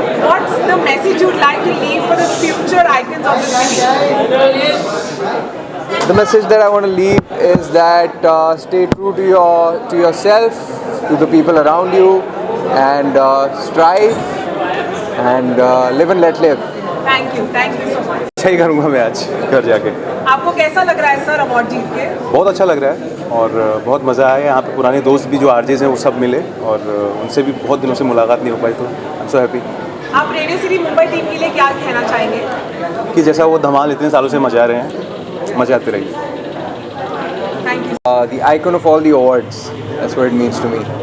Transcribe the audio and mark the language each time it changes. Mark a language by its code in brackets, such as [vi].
[en] What's the message you'd like to leave for the future icons of the city? The message that I want to leave is that stay true to yourself, to the people around you, and strive and live and let live. Thank you so much. [hi] अच्छा ही करूँगा मैं आज घर जाके। आपको कैसा लग रहा है सर अवार्ड जीत के? बहुत अच्छा लग रहा है और बहुत मज़ा आया। यहाँ पे पुराने दोस्त भी जो आरजेस हैं वो सब मिले, और उनसे भी बहुत दिनों से मुलाकात नहीं हो पाई, तो [en] I am so happy. [hi] आप रेडियो सिटी मुंबई टीम के लिए क्या कहना चाहेंगे? कि जैसा वो धमाल इतने सालों से मचा रहे हैं, मचाते रहिए। [en] Thank you. The icon of all the awards. That's what it means to me.